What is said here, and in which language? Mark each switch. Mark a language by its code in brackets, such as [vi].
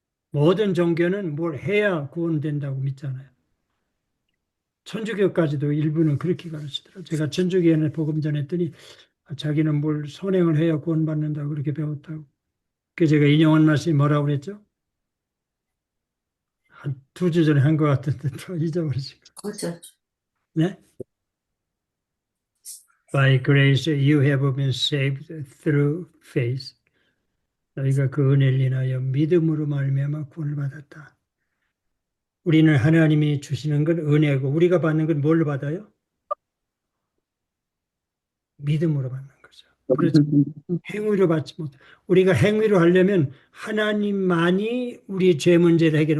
[ko] 모든 종교는 뭘 해야 구원된다고 믿잖아요. 천주교까지도 일부는 그렇게 가르치더라고요. 제가 천주교에 복음 전했더니 자기는 뭘 선행을 해야 구원받는다고 그렇게 배웠다고. 그래서 제가 인용한 말씀이 뭐라고 그랬죠? 한 2주 전에 한 것 같은데 또 잊어버리시고. 공짜. 네? [en] By grace you have been saved through faith. [ko] 너희가 그 은혜를 인하여 믿음으로 말미암아 구원을 받았다. 우리는 하나님이 주시는 건 은혜고 우리가 받는 건 뭘로 받아요? 믿음으로 받는 거죠. 그렇죠. 행위로 받지 못. 우리가 행위로 하려면 하나님만이 우리 죄 문제를 해결해.